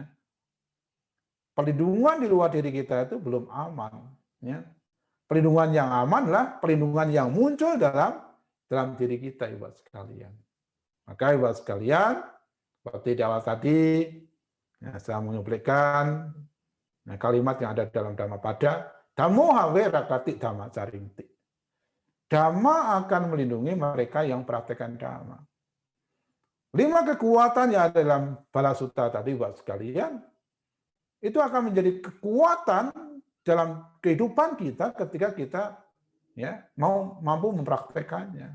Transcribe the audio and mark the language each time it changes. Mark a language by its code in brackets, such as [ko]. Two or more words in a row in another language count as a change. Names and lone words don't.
[id] Perlindungan di luar diri kita itu belum aman. Ya. Perlindungan yang aman adalah perlindungan yang muncul dalam diri kita, Ibu sekalian. Maka Ibu sekalian, seperti di awal tadi, ya, saya menyuplikan kalimat yang ada dalam Dhammapada, [pi] Dhammo hawe rakati dhamma carinti. [id] Dhamma akan melindungi mereka yang praktekkan dhamma. 5 kekuatan yang ada dalam Bala Sutta tadi, Bapak sekalian, itu akan menjadi kekuatan dalam kehidupan kita ketika kita ya mau mampu mempraktekannya.